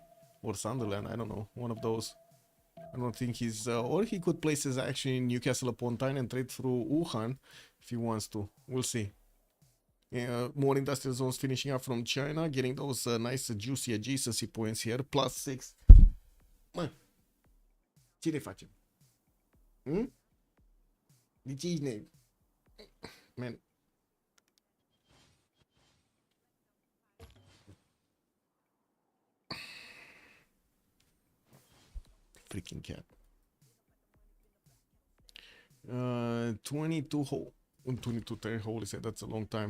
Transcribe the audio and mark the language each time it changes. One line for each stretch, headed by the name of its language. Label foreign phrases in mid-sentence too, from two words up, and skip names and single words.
English: Or Sunderland, I don't know. One of those. I don't think he's... or he could place his actually in Newcastle upon Tyne and trade through Wuhan if he wants to. We'll see. More industrial zones finishing up from China, getting those nice juicy adjacency points here. +6.
Romanian: Mă, ce ne facem? De ce ești ne...
English: Man. Freaking cat. 22 holy say that's a long time.